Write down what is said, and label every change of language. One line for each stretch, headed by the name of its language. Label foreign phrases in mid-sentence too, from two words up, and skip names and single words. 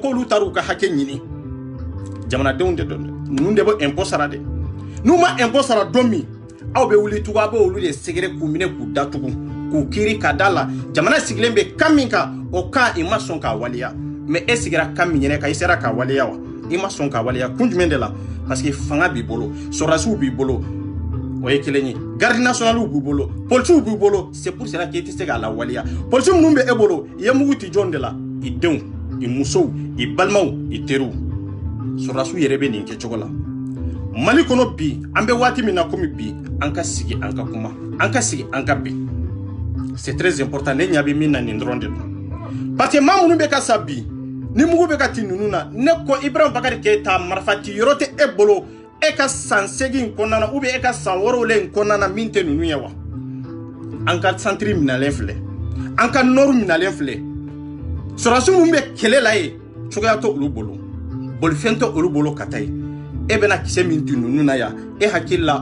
Bambara: k'olu taar'u ka hakɛ ɲini jamanadenw de don dɛ ninnu de bɛ impôt sara dɛ n'u ma impôt sara don min aw bɛ wuli tugun a bɛ olu de sɛgɛrɛ k'u minɛ k'u datugu k'u kiiri ka da la jamana sigilen bɛ kan min kan o kan i ma sɔn k'a waleya mais e sigira kan min yɛrɛ kan i sera k'a waleya wa i ma sɔn k'a waleya kun jumɛn de la
French: parce que
Bambara: fanga b'i bolo sɔrɔdasiw b'i bolo o ye kelen ye garde nationaliw b'u bolo policiers b'u bolo
French: c'est pour cela que
Bambara: i tɛ se k'a lawaleya policiers minnu bɛ e bolo i ye mugu ci jɔn de la i denw i musow i balimaw i teriw sɔrɔdasiw yɛrɛ bɛ nin kɛcogo la Mali kɔnɔ bi an bɛ waati min na komi bi an ka sigi an ka kuma an ka sigi an ka bɛn
French: c'est très important
Bambara: ne ɲa bɛ min na nin dɔrɔn de don
French: parce que
Bambara: maa minnu bɛ ka sa bi ni mugu bɛ ka ci ninnu na ne ko Ibrahim Bakari Keita marifa ci yɔrɔ tɛ e bolo e ka san 8 in kɔnɔna na
French: ou bien
Bambara: e ka san 6 in kɔnɔna na min tɛ ninnu ye wa an ka centre minalen filɛ an ka nord minalen filɛ sɔrɔdasi minnu bɛ kɛlɛ la ye cogoya tɛ olu bolo bolifɛn tɛ olu bolo ka taa ye e bɛna kisɛ min di ninnu na yan e hakili la